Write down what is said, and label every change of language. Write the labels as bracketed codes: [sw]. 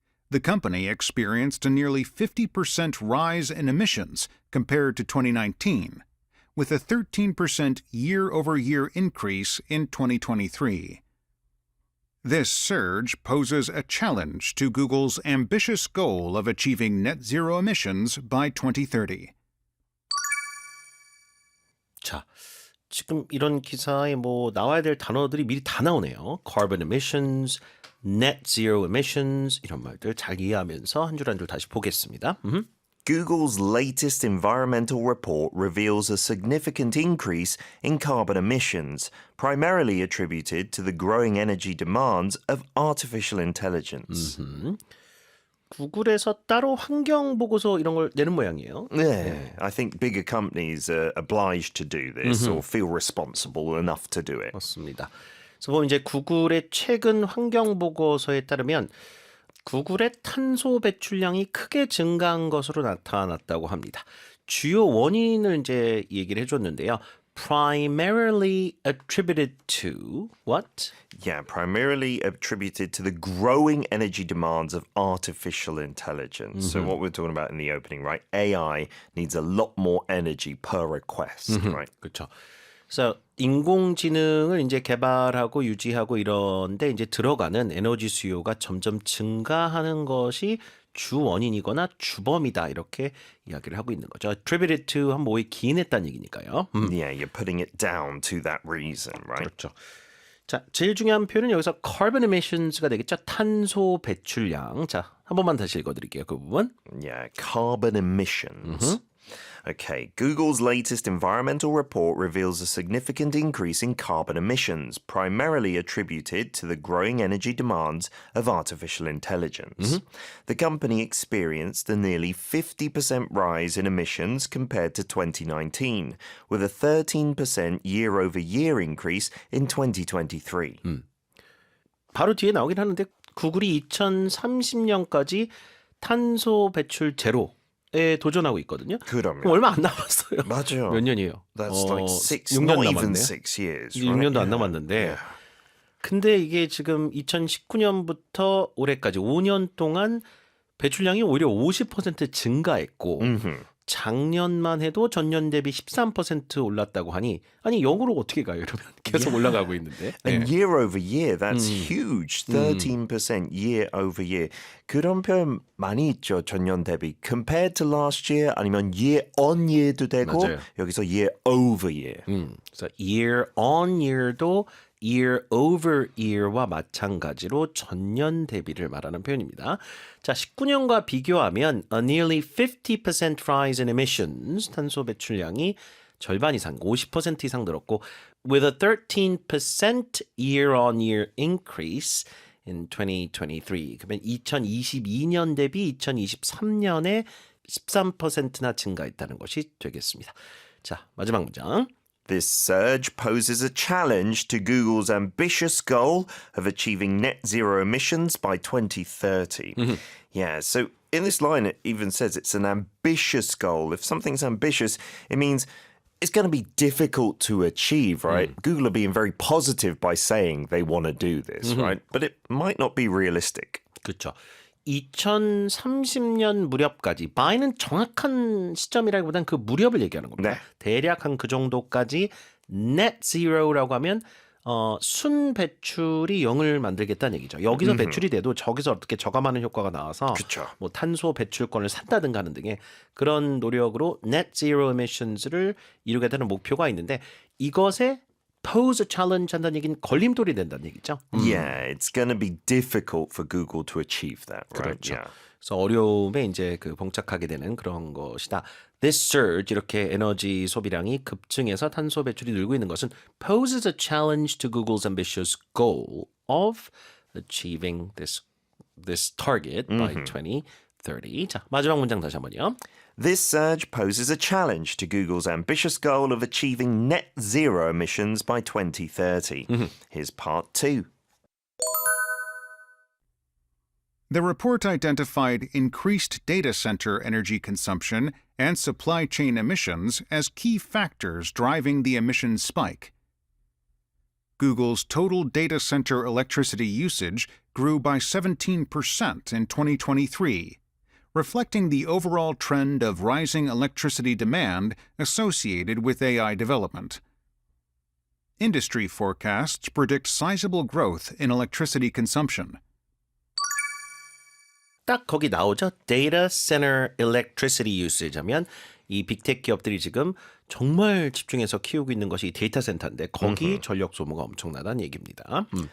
[en] The company experienced a nearly 50% rise in emissions compared to 2019, with a 13% year-over-year increase in 2023. This surge poses a challenge to Google's ambitious goal of achieving net zero emissions by 2030. [ko] 자, 지금 이런 기사에 뭐 나와야 될 단어들이 미리 다 나오네요. [en] Carbon emissions, net zero emissions [ko] 이런 말들 잘 이해하면서 한 줄 한 줄 다시 보겠습니다. [en] Google's latest environmental report reveals a significant increase in carbon emissions, primarily attributed to the growing energy demands of artificial intelligence. [ko] 구글에서 따로 환경 보고서 이런 걸 내는 모양이에요. [en] Yeah, I think bigger companies are obliged to do this or feel responsible enough to do it. [ko] 맞습니다. 그래서 보면 이제 구글의 최근 환경 보고서에 따르면 구글의 탄소 배출량이 크게 증가한 것으로 나타났다고 합니다. 주요 원인을 이제 얘기를 해줬는데요. [en] Primarily attributed to what? Yeah, primarily attributed to the growing energy demands of artificial intelligence. So what we're talking about in the opening, right? AI needs a lot more energy per request, right? [ko] 그렇죠. 그래서 인공지능을 이제 개발하고 유지하고 이런데 이제 들어가는 에너지 수요가 점점 증가하는 것이 주 원인이거나 주범이다 이렇게 이야기를 하고 있는 거죠. [en] Attributed to [ko] 한 뭐에 기인했다는 얘기니까요. [en] Yeah, you're putting it down to that reason, right? [ko] 그렇죠. 자, 제일 중요한 표현은 여기서 carbon emissions가 되겠죠. 탄소 배출량. 자, 한 번만 다시 읽어드릴게요. 그 부분. [en] Yeah, carbon emissions. Okay, Google's latest environmental report reveals a significant increase in carbon emissions, primarily attributed to the growing energy demands of artificial intelligence. The company experienced a nearly 50% rise in emissions compared to 2019, with a 13% year-over-year increase in 2023. [ko] 바로 뒤에 나오긴 하는데 구글이 2030년까지 탄소 배출 제로에 도전하고 있거든요. 그러면. 그럼 얼마 안 남았어요. 맞아요. 몇 년이에요? [en] That's like 6, [ko] 6년 [en] not even [ko] 남았네요. [en] 6 years. Right? [ko] 6년도 안 남았는데 근데 이게 지금 2019년부터 올해까지 5년 동안 배출량이 오히려 50% 증가했고 작년만 해도 전년 대비 13% 올랐다고 하니 아니 영으로 어떻게 가요? 이러면 계속 올라가고 있는데. [en] And [ko] 네. [en] year over year, that's huge. 13% year over year. [ko] 그런 표현 많이 있죠. 전년 대비. [en] Compared to last year [ko] 아니면 [en] year on year도 되고 [ko] 맞아요. [en] 여기서 year over year. [ko] 그래서 year on year도 year over year와 마찬가지로 전년 대비를 말하는 표현입니다. 자, 19년과 비교하면 [en] a nearly 50% rise in emissions, [ko] 탄소 배출량이 절반 이상, 50% 이상 늘었고 [en] with a 13% year on year increase in 2023. [ko] 그러면 2022년 대비 2023년에 13%나 증가했다는 것이 되겠습니다. 자, 마지막 문장. [en] This surge poses a challenge to Google's ambitious goal of achieving net zero emissions by 2030. Yeah, so in this line, it even says it's an ambitious goal. If something's ambitious, it means it's going to be difficult to achieve, right? Google are being very positive by saying they want to do this, right? But it might not be realistic. [ko] 그렇죠. 2030년 무렵까지 by는 정확한 시점이라기보다는 그 무렵을 얘기하는 겁니다. 네. 대략 한 그 정도까지 net zero라고 하면 순 배출이 0을 만들겠다는 얘기죠. 여기서 배출이 돼도 저기서 어떻게 저감하는 효과가 나와서 그쵸. 뭐 탄소 배출권을 산다든가 하는 등의 그런 노력으로 net zero emissions를 이루겠다는 목표가 있는데 이것에 [en] pose a challenge [ko] 한다는 얘기는 걸림돌이 된다는 얘기죠. [en] Yeah, it's going to be difficult for Google to achieve that, right? [ko] 그렇죠. [en] Yeah. [ko] 그래서 어려움에 이제 그 봉착하게 되는 그런 것이다. [en] This surge [ko] 이렇게 에너지 소비량이 급증해서 탄소 배출이 늘고 있는 것은 [en] poses a challenge to Google's ambitious goal of achieving this target by 2030. [ko] 자, 마지막 문장 다시 한번요. [en] This surge poses a challenge to Google's ambitious goal of achieving net zero emissions by 2030. Here's part 2. The report identified increased data center energy consumption and supply chain emissions as key factors driving the emissions spike. Google's total data center electricity usage grew by 17% in 2023, reflecting the overall trend of rising electricity demand associated with AI development. Industry forecasts predict sizable growth in electricity consumption. [ko] 딱 거기 나오죠. Data Center Electricity Usage 하면 이 빅테크 기업들이 지금 정말 집중해서 키우고 있는 것이 데이터 센터인데 거기 전력 소모가 엄청나다는 얘기입니다.